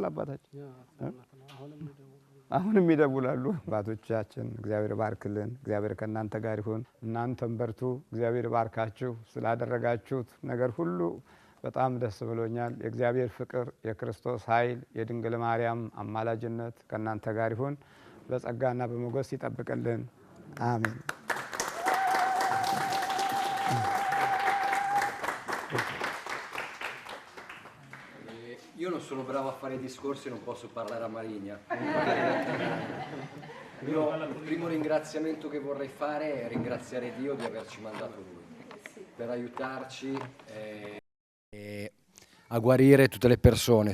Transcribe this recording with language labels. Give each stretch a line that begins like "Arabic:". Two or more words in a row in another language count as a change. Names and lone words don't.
Amharic: አባታችን አሁንም ይደውላሉ። አባቶቻችን እግዚአብሔር ባርክልን። እግዚአብሔር ከእናንተ ጋር ይሁን። እናንተም በርቱ። እግዚአብሔር ባርካችሁ። ስላደረጋችሁት ነገር ሁሉ በጣም ደስ ብሎኛል። የእግዚአብሔር ፍቅር፣ የክርስቶስ ኃይል፣ የድንግል ማርያም አማላጅነት ከእናንተ ጋር ይሁን። በጸጋና በሞገስ ይጠብቅልን። አሜን።
Italian: Io non sono bravo a fare discorsi, non posso parlare a Marigna. Io il primo ringraziamento che vorrei fare è ringraziare Dio di averci mandato Lui per aiutarci a guarire tutte le persone.